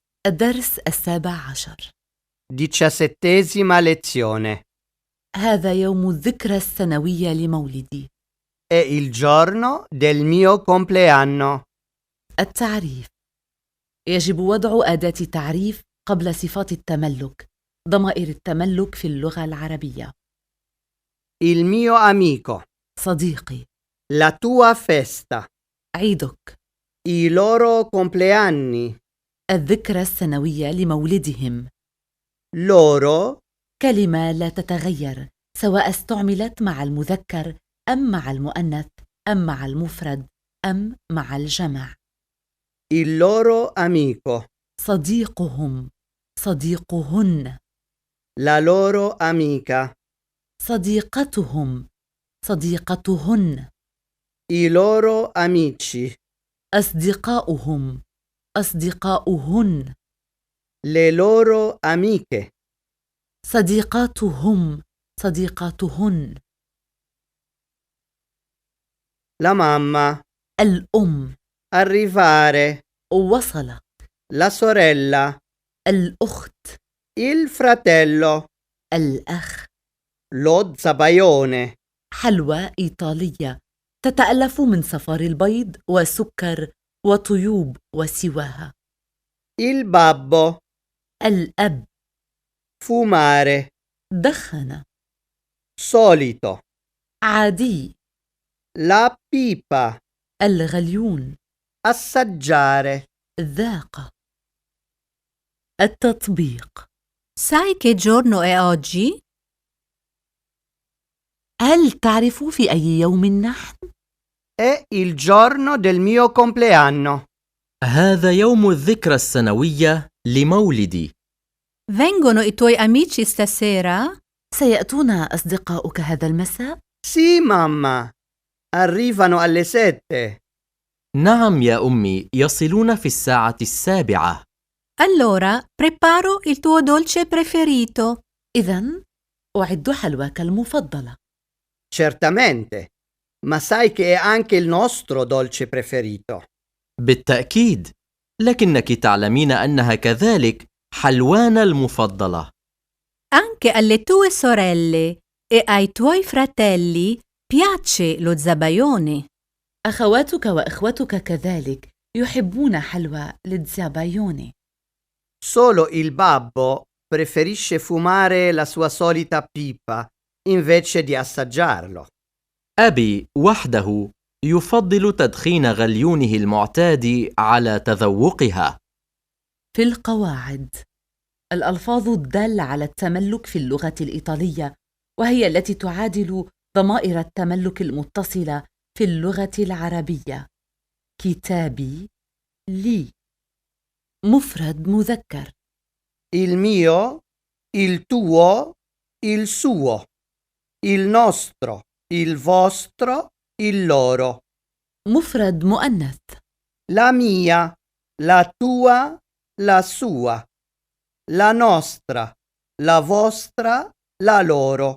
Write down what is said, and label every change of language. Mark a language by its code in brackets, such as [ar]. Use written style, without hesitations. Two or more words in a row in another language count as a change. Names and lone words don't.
[ar] الدرس 17. [it] 17ª lezione. [ar] هذا يوم الذكرى السنوية لمولدي. [it] È il giorno del mio compleanno. [ar] التعريف: يجب وضع أداة تعريف قبل صفات التملك، ضمائر التملك في اللغة العربية. [it] Il mio amico. [ar] صديقي. [it] La tua festa. [ar] عيدك. [it] I loro compleanni. [ar] الذكرى السنوية لمولدهم. [it] Loro. [ar] كلمة لا تتغير سواء استعملت مع المذكر أم مع المؤنث أم مع المفرد أم مع الجمع. [it] Il loro amico. [ar] صديقهم. صديقهن. [it] La loro amica. [ar] صديقتهم. صديقتهن. [it] I loro amici. [ar] أصدقاؤهم. أصدقاؤهن. [it] Le loro amiche. [ar] صديقاتهم. صديقاتهن. [it] La mamma. [ar] الأم. [it] Arrivare. [ar] وصل. [it] La sorella. [ar] الأخت. [it] Il fratello. [ar] الأخ. [it] Lo zabaione. [ar] حلوى إيطالية تتألف من صفار البيض وسكر وطيوب وسواها. [it] Il babbo. [ar] الأب. [it] Fumare. [ar] دخن. [it] Solito. [ar] عادي. [it] La pipa. [ar] الغليون. [it] Assaggiare. [ar] ذاق. التطبيق: [it] Sai che giorno è oggi? [ar] هل تعرف في أي يوم نحن؟ [it] È il giorno del mio compleanno. [ar] هذا يوم الذكرى السنوية لمولدي. [it] Vengono i tuoi amici stasera? [ar] سيأتون أصدقاؤك هذا المساء؟ [it] Sì, mamma. Arrivano alle 7. [ar] نعم يا أمي، يصلون في 7:00. [it] Allora preparo il tuo dolce preferito. [ar] إذن أعد حلواك المفضلة. [it] Certamente. Ma sai che è anche il nostro dolce preferito. [ar] بالتأكيد، لكنك تعلمين أنها كذلك حلوانا المفضلة. [it] Anche alle tue sorelle e ai tuoi fratelli piace lo zabaione. [ar] أخواتك وإخوتك كذلك يحبون حلوى الزبايوني. [it] Solo il babbo preferisce fumare la sua solita pipa invece di assaggiarlo. [ar] أبي وحده يفضل تدخين غليونه المعتاد على تذوقها. في القواعد: الألفاظ الدالة على التملك في اللغة الإيطالية، وهي التي تعادل ضمائر التملك المتصلة في اللغة العربية: كتابي، لي. مفرد مذكر: [it] Il mio, il tuo, il suo, il nostro, il vostro, il loro. [ar] مفرد مؤنث: [it] La mia, la tua, la sua, la nostra, la vostra, la loro.